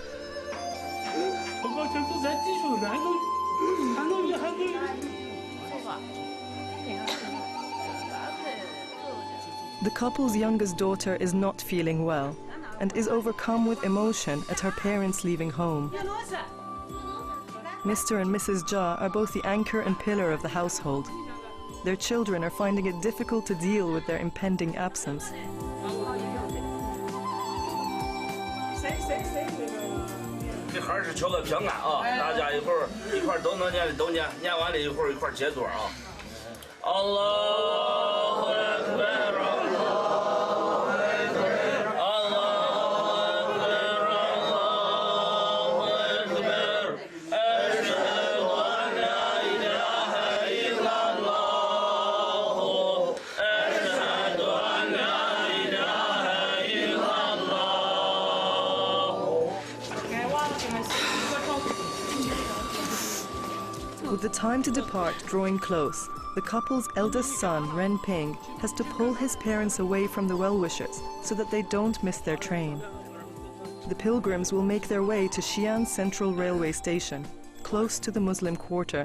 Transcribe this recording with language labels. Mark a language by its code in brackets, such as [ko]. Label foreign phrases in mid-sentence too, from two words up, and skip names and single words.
[en] The couple's youngest daughter is not feeling well and is overcome with emotion at her parents leaving home. Mr. and Mrs. Jha are both the anchor and pillar of the household. Their children are finding it difficult to deal with their impending absence. [zh] 这孩是求个平安啊！大家一会儿一块都能念的都念，念完了一会儿一块结座啊。 [ar] الله أكبر، الله أكبر، الله أكبر، أشهد أن لا إله إلا الله، أشهد أن لا إله إلا الله. [en] With the time to depart drawing close, the couple's eldest son, Ren Ping, has to pull his parents away from the well-wishers so that they don't miss their train. The pilgrims will make their way to Xi'an Central Railway Station, close to the Muslim quarter.